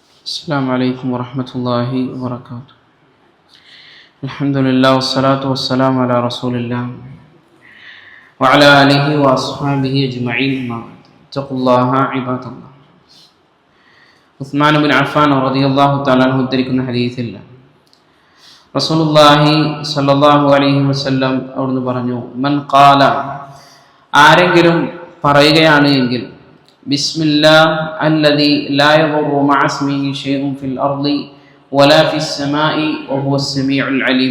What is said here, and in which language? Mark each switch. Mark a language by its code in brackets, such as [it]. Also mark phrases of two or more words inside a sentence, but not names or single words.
[ar] السلام عليكم ورحمة الله وبركاته. الحمد لله والصلاة والسلام على رسول الله وعلى آله وأصحابه أجمعين. اتقوا الله عباد الله. [ml] ഉസ്മാൻ ബിൻ അഫ്ഫാൻ [ar] رضي الله تعالى عنه [ml] ഉദ്ധരിക്കുന്ന ഹദീസിൽ [ar] رسول الله صلى الله عليه وسلم [ml] അവിടുന്ന് പറഞ്ഞു, [ar] من قال, [ml] ആരെങ്കിലും പറയുകയാണ് എങ്കിൽ, [ar] بسم الله الذي لا يضر مع اسمه شيء في الأرض ولا في السماء وهو السميع العليم.